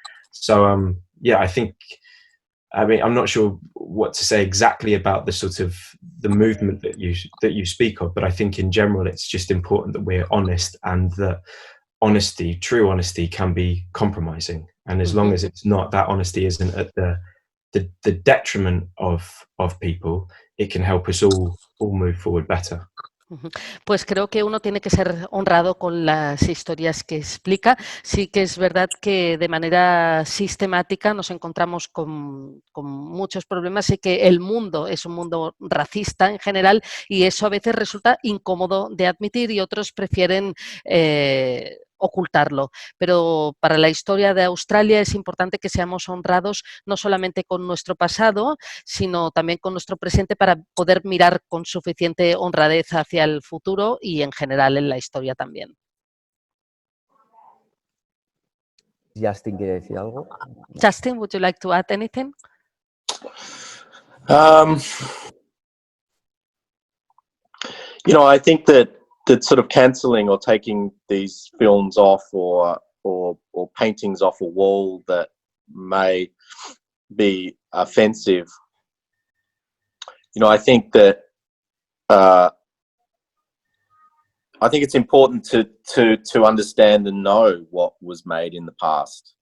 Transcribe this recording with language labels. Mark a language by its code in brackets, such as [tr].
[en] So I think, I mean, I'm not sure what to say exactly about the sort of the movement that you speak of, but I think in general it's just important that we're honest, and that honesty, true honesty, can be compromising, and as long as it's not, that honesty isn't at the detriment of people, it can help us all move forward better. [es] Pues creo que uno tiene que ser honrado con las historias que explica. Sí que es verdad que de manera sistemática nos encontramos con muchos problemas y que el mundo es un mundo racista en general, y eso a veces resulta incómodo de admitir y otros prefieren ocultarlo. Pero para la historia de Australia es importante que seamos honrados no solamente con nuestro pasado, sino también con nuestro presente, para poder mirar con suficiente honradez hacia el futuro y en general en la historia también. Justin quiere decir algo. [en] Justin, would you like to add anything? You know, I think that sort of cancelling or taking these films off or paintings off a wall that may be offensive, you know, I think that I think it's important to understand and know what was made in the past.